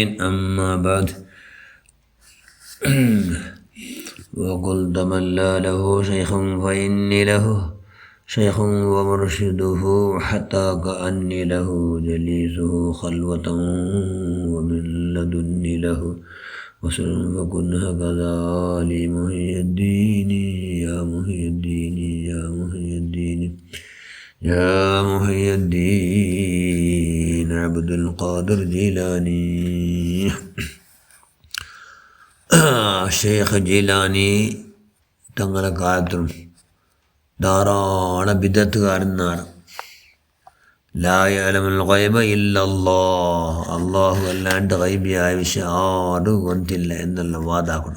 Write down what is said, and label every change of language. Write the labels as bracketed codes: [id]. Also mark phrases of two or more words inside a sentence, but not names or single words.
[ar] أما بعد وقلت من لا له شيخ فإني له شيخ ومرشده حتى كأني له جليسه خلوة ومن لدني له وسلم فكن هكذا لي محي الدين يا محي الدين يا محي الدين يا محي الدين عبد القادر جيلاني. [ml] ഷെയ്ഖ് ജീലാനി തങ്ങളെ കാലത്തും ധാരാളം ബിദഅത്തുകാരന്മാർ [ar] لا يعلم الغيب إلا الله, [ml] അള്ളാഹു അല്ലാണ്ട് ഗൈബിയായ വിഷയം ആരും കൊണ്ടില്ല എന്നുള്ള വാദാക്കണം.